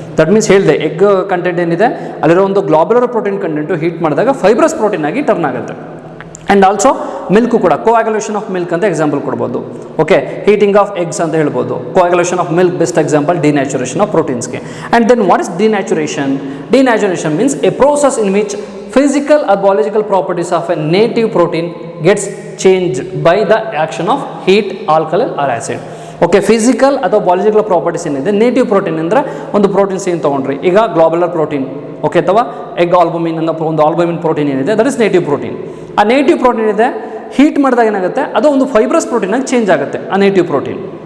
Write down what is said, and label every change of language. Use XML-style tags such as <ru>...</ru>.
<kn>That means ಹೇಳಿದೆ, egg content ಏನಿದೆ ಅಲ್ಲಿರೋ ಒಂದು ಗ್ಲೋಬ್ಯುಲರ್ ಪ್ರೋಟೀನ್ ಕಂಟೆಂಟು ಹೀಟ್ ಮಾಡಿದಾಗ ಫೈಬ್ರಸ್ ಪ್ರೋಟೀನ್ ಆಗಿ ಟರ್ನ್ ಆಗುತ್ತೆ. ಆ್ಯಂಡ್ ಆಲ್ಸೋ ಮಿಲ್ಕು ಕೂಡ ಕೋಆಗ್ಯುಲೇಷನ್ ಆಫ್ ಮಿಲ್ಕ್ ಅಂತ ಎಕ್ಸಾಂಪಲ್ ಕೊಡ್ಬೋದು. ಓಕೆ, ಹೀಟಿಂಗ್ ಆಫ್ ಎಗ್ಸ್ ಅಂತ ಹೇಳ್ಬೋದು. ಕೋಆಗ್ಯುಲೇಷನ್ of milk best example denaturation of ಪ್ರೋಟೀನ್ಸ್ಗೆ.</kn> <en>And then what is denaturation? Denaturation means a process in which physical or biological properties of a native protein gets changed by the action of heat, alkali or acid.</en> <kn>Okay, physical ಅಥವಾ biological properties ಏನಿದೆ native protein ಅಂದರೆ ಒಂದು proteins ಏನು ತೊಗೊಂಡ್ರಿ, ಈಗ globular protein okay, ಅಥವಾ egg albumin ಅನ್ನೋ ಒಂದು ಆಲ್ಬುಮಿನ್ ಪ್ರೋಟೀನ್ ಏನಿದೆ ದಟ್ ಇಸ್ ನೇಟಿವ್ ಪ್ರೋಟೀನ್. ಆ ನೇಟಿವ್ ಪ್ರೋಟೀನ್ ಇದೆ ಹೀಟ್ ಮಾಡಿದಾಗ ಏನಾಗುತ್ತೆ ಅದು ಒಂದು ಫೈಬ್ರಸ್ ಪ್ರೋಟೀನಾಗಿ ಚೇಂಜ್ ಆಗುತ್ತೆ ಆ ನೇಟಿವ್ ಪ್ರೋಟೀನ್.</kn>